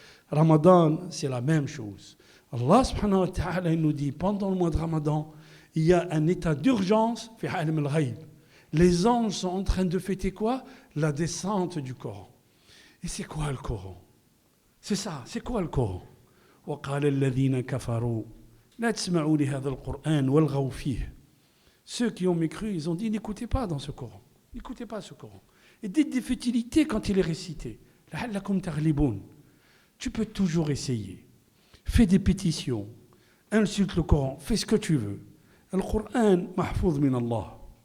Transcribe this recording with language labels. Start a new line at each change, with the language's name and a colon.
French: Ramadan, c'est la même chose. Allah subhanahu wa ta'ala nous dit, pendant le mois de Ramadan, il y a un état d'urgence, fi alim al-ghaib. Les anges sont en train de fêter quoi? La descente du Coran. Et c'est quoi le Coran? C'est ça, c'est quoi le Coran?
Arabic: وقال الذين كفروا لا تسمعوا لهذا القرآن والغوا فيه.
French: Ceux qui ont mécru, ils ont dit n'écoutez pas dans ce Coran. N'écoutez pas ce Coran. Et dites des futilités quand il est récité.
Arabic: لعلكم تغلبون.
French: Tu peux toujours essayer. Fais des pétitions. Insulte le Coran. Fais ce que tu veux. Le Coran
Arabic: mahfouz min Allah.